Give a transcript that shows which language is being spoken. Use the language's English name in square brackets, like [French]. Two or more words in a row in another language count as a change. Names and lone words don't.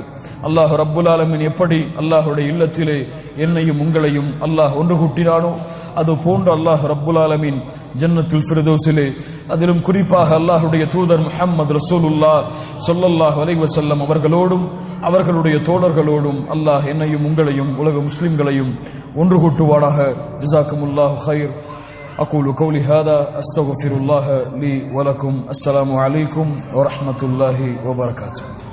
[Tamil] அல்லாஹ் [Arabic] رب العالمين [Tamil] எப்படி அல்லாஹ்வுடைய இல்லத்திலே என்னையும் உங்களையும் அல்லாஹ் ஒன்று கூட்டினானோ அது போன்று அல்லாஹ் [Arabic] رب العالمين [Tamil] ஜன்னத்துல் ஃபிர்தௌஸிலே அதிலும் குறிப்பாக அல்லாஹ்வுடைய தூதர் [Arabic] محمد رسول الله صلى الله عليه وسلم [Tamil] அவர்களோடும் அவர்களுடைய தோழர்களோடும் அல்லாஹ் என்னையும் உங்களையும் உலக முஸ்லிம்களையும் ஒன்று கூட்டுவானாக. [Arabic] جزاكم الله خير. أقول قولي هذا أستغفر الله لي ولكم. السلام عليكم ورحمة الله وبركاته.